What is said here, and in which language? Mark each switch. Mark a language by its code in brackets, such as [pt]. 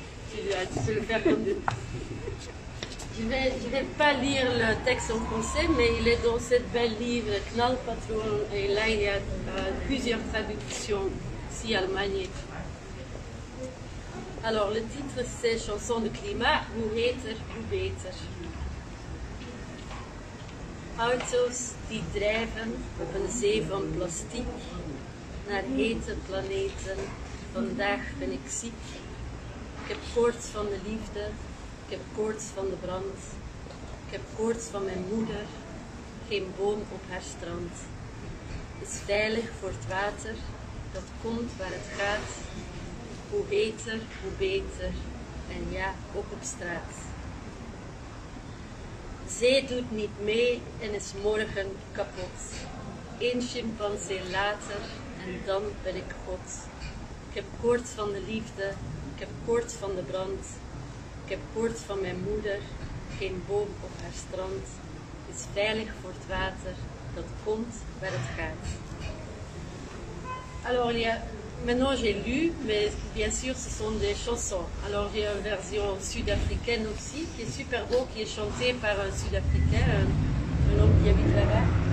[fr] Tu peux le faire comme deux. Je vais pas lire le texte en français, mais il est dans cette belle livre Knalpatron, et là il y a plusieurs traductions, si Allemagne. Alors, le titre c'est Chanson de climat, [nl] hoe heter, hoe beter. Auto's die drijven op een zee van plastic naar hete planeten. Vandaag ben ik ziek. Ik heb koorts van de liefde. Ik heb koorts van de brand. Ik heb koorts van mijn moeder. Geen boom op haar strand. Is veilig voor het water. Dat komt waar het gaat. Hoe heter, hoe beter, en ja, ook op straat. Zee doet niet mee en is morgen kapot. 1 chimpansee later en dan ben ik God. Ik heb koorts van de liefde, ik heb koorts van de brand. Ik heb koorts van mijn moeder, geen boom op haar strand. Is veilig voor het water, dat komt waar het gaat. [fr] Alors, maintenant j'ai lu, mais bien sûr ce sont des chansons. Alors j'ai une version sud-africaine aussi, qui est super beau, qui est chantée par un sud-africain, un homme qui habite là-bas.